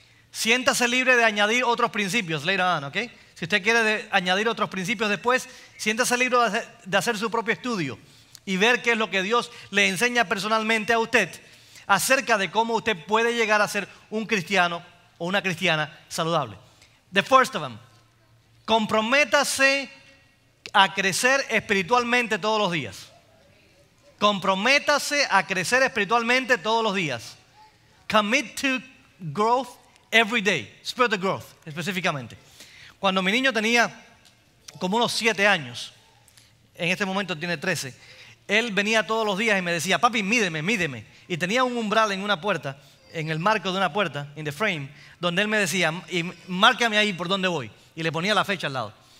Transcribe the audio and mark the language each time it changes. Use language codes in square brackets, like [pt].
[es] Siéntase libre de añadir otros principios [en] later on, [es] ¿ok? Si usted quiere añadir otros principios después, siéntase libre de hacer su propio estudio y ver qué es lo que Dios le enseña personalmente a usted acerca de cómo usted puede llegar a ser un cristiano o una cristiana saludable. [en] The first of them, [es] comprométase a crecer espiritualmente todos los días. Comprométase a crecer espiritualmente todos los días. [en] Commit to growth every day. Spiritual growth, [es] específicamente. Cuando mi niño tenía como unos 7 años, en este momento tiene 13, él venía todos los días y me decía, papi, mídeme, mídeme. Y tenía un umbral en una puerta, en el marco de una puerta, [en] in the frame, [es] donde él me decía, y márcame ahí por donde voy. Y le ponía la fecha al lado.